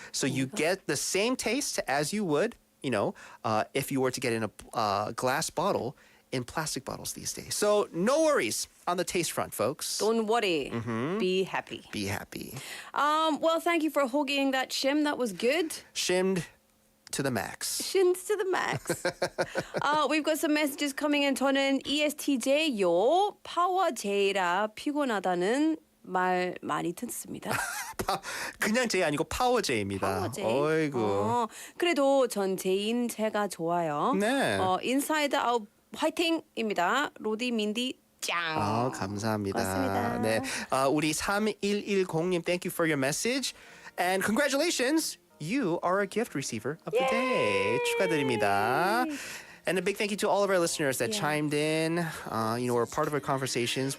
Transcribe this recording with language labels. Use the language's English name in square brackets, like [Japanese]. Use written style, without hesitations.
[English] So you get the same taste as you would, if you were to get in a glass bottle in plastic bottles these days. So no worries on the taste front, folks. Don't worry. Be happy. Be happy. Well, thank you for hogging that shim. That was good. Shimmed to the max. Shins to the max. We've got some messages coming in. [Korean] 저는 ESTJ요. 파워 J라 피곤하다는 말 많이 듣습니다. 그냥 J 아니고 파워 J입니다. 어이구. 그래도 전 J인 제가 좋아요. 네. 인사이드 아웃 화이팅입니다. 로디 민디 짱. 감사합니다. 고맙습니다. 네. [English] 우리 3110님, thank you for your message. And congratulations, you are a gift receiver of the day. [Korean] 축하드립니다. [English] And a big thank you to all of our listeners that chimed in, were part of our conversations.